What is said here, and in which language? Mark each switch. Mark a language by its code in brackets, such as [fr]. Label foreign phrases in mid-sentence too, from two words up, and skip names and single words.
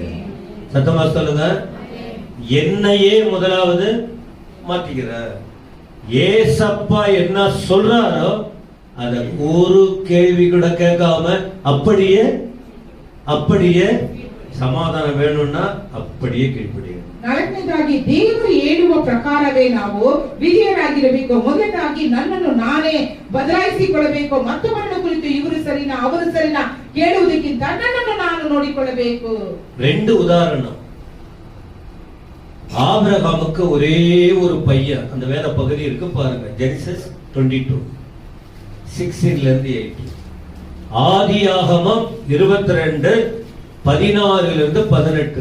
[ta] சத்தமா சொல்லுங்க. என்னையே முதலாவது மாத்திக்கிற. ஏசப்பா என்ன சொல்றாரோ அத ஒரு கேள்வி கூட கேட்காம அப்படியே சமாதானம் வேணும்னா அப்படியே கீழ்ப்படியும். [kn] ನಾಲ್ಕನೇದಾಗಿ ದೇವರು ಹೇಳುವ ಪ್ರಕಾರವೇ ನಾವು ವಿಧೇಯರಾಗಿರಬೇಕು. ಮೊದಲನೇದಾಗಿ ನನ್ನನ್ನು ನಾನೇ ಬದಲಾಯಿಸಿಕೊಳ್ಳಬೇಕು. ಮತ್ತೊಬ್ಬರನ್ನು ಕುರಿತು ಇವರು ಸರಿನಾ ಅವರು ಸರಿನಾ ಕೇಳುವುದಕ್ಕಿಂತ ನನ್ನನ್ನು ನಾನು ನೋಡಿಕೊಳ್ಳಬೇಕು. [ta] ரெண்டு உதாரணம். ஆபிரகாமுக்கு ஒரே ஒரு பையன். அந்த வேத பகுதி இருக்கு பாருங்க, ஜெனிசிஸ் 22:16-18. ஆதியாகமம் 22:16-18.